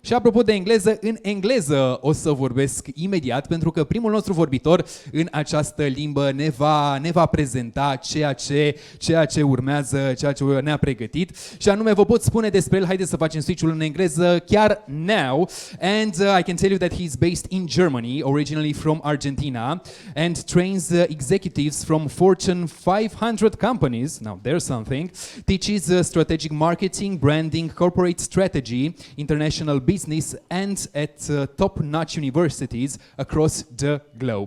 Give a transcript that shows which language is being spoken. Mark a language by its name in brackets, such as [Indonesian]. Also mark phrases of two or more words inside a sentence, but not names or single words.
[Romanian] Și apropo de engleză, în engleză o să vorbesc imediat, pentru că primul nostru vorbitor în această limbă ne va prezenta ceea ce urmează, ceea ce ne-a pregătit. Și anume, vă pot spune despre el, haideți să facem switch-ul în engleză chiar now. [English] And I can tell you that he's based in Germany, originally from Argentina, and trains executives from Fortune 500 companies. Now, there's something. Teaches strategic marketing, branding, corporate strategy, international business, and at top-notch universities across the globe.